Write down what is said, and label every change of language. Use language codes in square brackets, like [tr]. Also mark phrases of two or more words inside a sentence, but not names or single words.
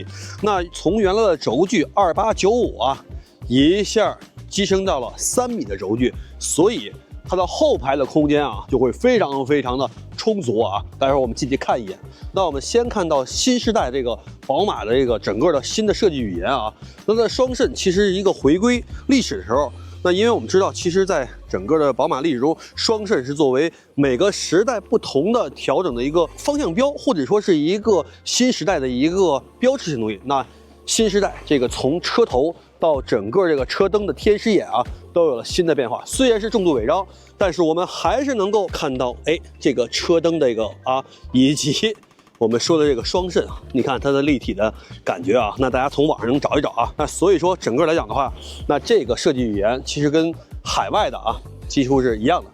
[zh] 那从原来的轴距2895啊，一下提升到了3米的轴距，所以它的后排的空间啊就会非常的充足啊。待会儿我们进去看一眼。那我们先看到新世代这个宝馬的这个整个的新的设计语言啊，那它的双肾其实是一个回归历史的时候。那因为我们知道，其实在整个的宝馬歷史中，雙腎是作為每個時代不同的調整的一個方向標，或者說是一個新時代的一個標誌性東西。那新時代這個從車頭到整個這個車燈的天使眼啊，都有了新的變化。雖然是重度偽裝，但是我們還是能夠看到，這個車燈的一個啊，以及我們說的這個雙腎啊，你看它的立體的感覺啊，那大家從網上能找一找啊。那所以說整個來講的話，那這個設計語言其實跟海外的啊幾乎是一樣的。